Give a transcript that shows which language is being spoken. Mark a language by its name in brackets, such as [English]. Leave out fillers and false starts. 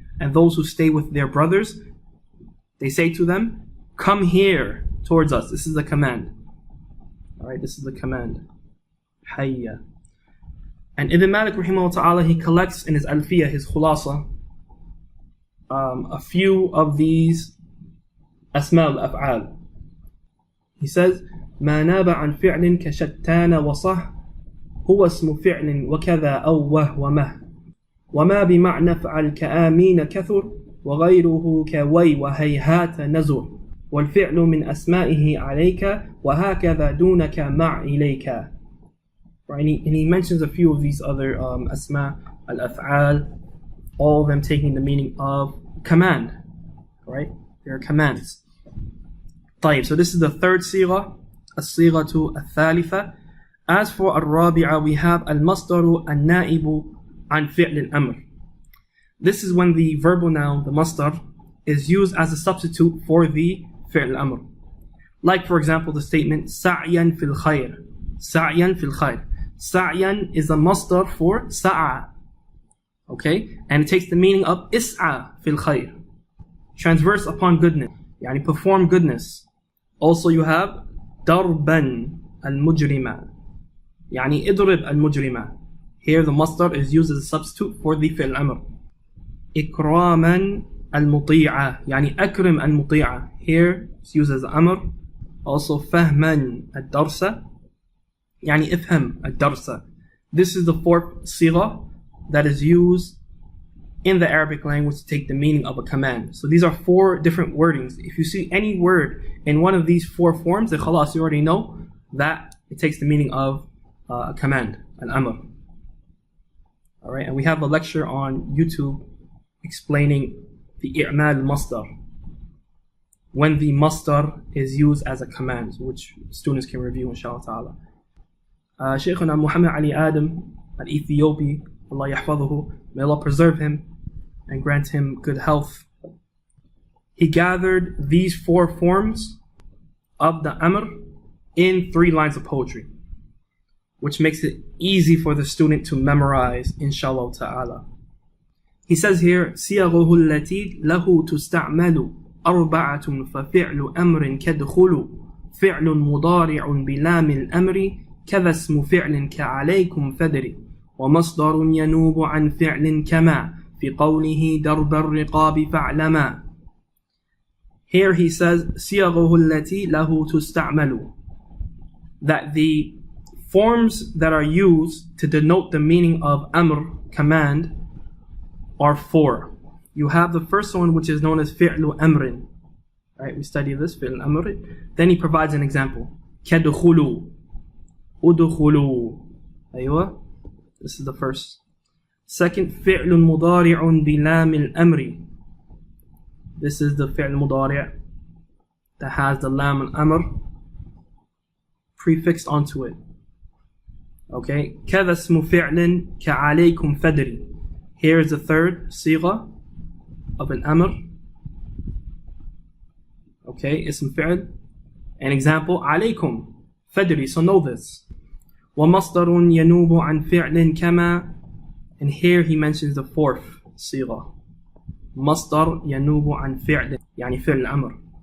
[English] And those who stay with their brothers, they say to them, come here towards us. This is the command. Alright, this is the command. Hayya. And Ibn Malik rahimahullah ta'ala, he collects in his Alfiyah, his Khulasa, a few of these Asma al-Af'al. He says, [Arabic] ما ناب عن فعل كشتان وصح هو اسم فعل وكذا أوه ومه وما بمعنى فعل كآمين كثر وغيره كوي وهيهات نزر والفعل من أسمائه عليك وهكذا دونك مع إليك. [English] Right? And he mentions a few of these other Asma al-Af'al, all of them taking the meaning of command. Right? They are commands. طيب, so this is the third sigha, [Arabic] الصيغة الثالثة. [English] As for [Arabic] الرابعة, [English] we have [Arabic] المصدر النائب عن فعل الأمر. [English] This is when the verbal noun, the masdar, is used as a substitute for the fi'l al-amr. Like for example the statement [Arabic] سعيا في الخير. سعيا في الخير. [English] سعيا is a masdar for sa'a. Okay? And it takes the meaning of is'a [Arabic] في الخير. [English] Transverse upon goodness. يعني perform goodness. Also you have darban al-mujrima. [Arabic] يعني اضرب المجرمة. [English] Here the masdar is used as a substitute for the fi'l al-amr. [Arabic] إكراما المطيعة. يعني أكرم المطيعة. [English] Here it's used as amr. Also [Arabic] فهما الدرس. يعني افهم الدرس. [English] This is the fourth sigha that is used in the Arabic language to take the meaning of a command. So these are four different wordings. If you see any word in one of these four forms, then khalas, you already know that it takes the meaning of a command, an amr. Alright, and we have a lecture on YouTube explaining the i'mal masdar, when the masdar is used as a command, which students can review inshallah ta'ala. Shaykhuna Muhammad Ali Adam al-Ethiopi, Allah yahfaduhu, may Allah preserve him and grant him good health. He gathered these four forms of the amr in 3 lines of poetry, which makes it easy for the student to memorize, inshallah ta'ala. He says here, [Arabic] صيغه التي له تستعمل أربعة ففعل أمر كدخل فعل مضارع بلام الأمر كذا اسم فعل كعليكم فدري ومصدر ينوب عن فعل كما في قوله درب الرقاب فاعلما. [English] Here he says [Arabic] صيغه التي له تستعمل, [English] that the forms that are used to denote the meaning of amr, command, are 4. You have the first one, which is known as fi'lu amrin. Right, we study this, fi'l amr. Then he provides an example. كدخلوا udkhulu. Aywa. This is the first. Second, fi'l [Arabic] مضارع بلام الأمر. [English] This is the fi'l مضارع that has the lam al-amr prefixed onto it. [Arabic] Okay. كذا اسم فعل كعليكم فدري. [English] Here is the third sigha of an amr. Okay, ism fi'l. An example, [Arabic] عليكم فدري, [English] so know this. [Arabic] ومصدر ينوب عن فعل كما. [English] And here he mentions the fourth sigha. [Arabic] مصدر ينوب عن فعل, يعني فعل الأمر.